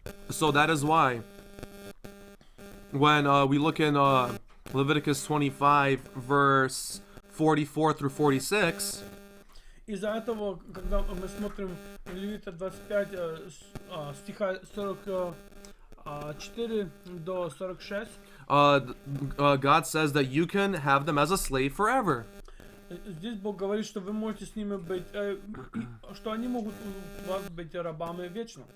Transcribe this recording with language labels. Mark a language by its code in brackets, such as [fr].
[en] So that is why when we look in Leviticus 25 verse 44 through 46, [ru] Из-за этого, когда мы смотрим в Левита 25 стиха 44 до 46, [en] God says that you can have them as a slave forever. [ru] здесь Бог говорит, что вы можете с ними быть, что они могут у вас быть рабами вечно.